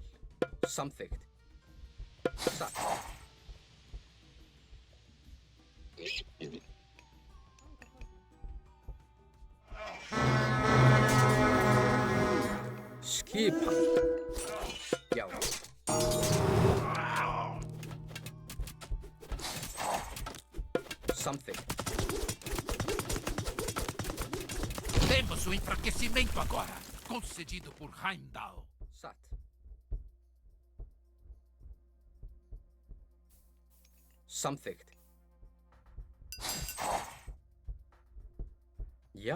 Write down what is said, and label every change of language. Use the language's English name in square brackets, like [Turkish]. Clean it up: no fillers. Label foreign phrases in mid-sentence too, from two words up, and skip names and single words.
[Icelandic] Samþykkt. Satt. Skipan. Já. Samþykkt. [Portuguese] Temos o enfraquecimento agora, concedido por Heimdall. [Icelandic] Satt. Samþykkt. Já.